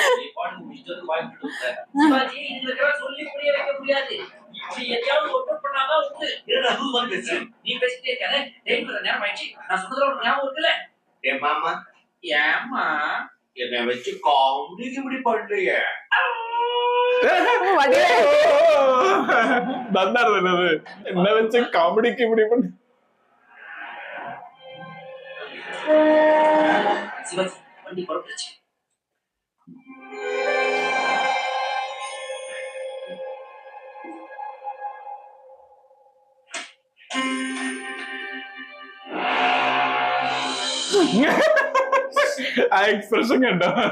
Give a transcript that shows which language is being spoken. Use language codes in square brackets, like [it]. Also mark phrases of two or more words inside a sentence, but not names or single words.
[ta] நீ பாட்டுக்கு இஷ்டத்துக்கு வாங்கிட்டு இருக்க. சிவாஜி இதுல இருக்கிற சொல்லி புரிய வைக்க முடியாது. இப்படி எதையாவது ஒப்பன் பண்ணாதான் உண்டு. என்னடா ரூல் மாதிரி பேசுற? நீ பேசிட்டே இருக்காத. டைம் நேரம் ஆயிடுச்சு. நான் சொன்னதுல ஒரு ஞாபகம் இருக்குல்ல? ஏ மாமா ஏம்மா என்ன வச்சு காமெடிக்கு இப்படி பண்றீங்க? [ml] നന്നായിരുന്നത്. എന്നെ വെച്ച് കോമഡിക്ക് ഇവിടെ [ta] சிவாஜி வண்டி புறப்பட்டுச்சு. [ml] ആ എക്സ്പ്രഷൻ കണ്ടോ?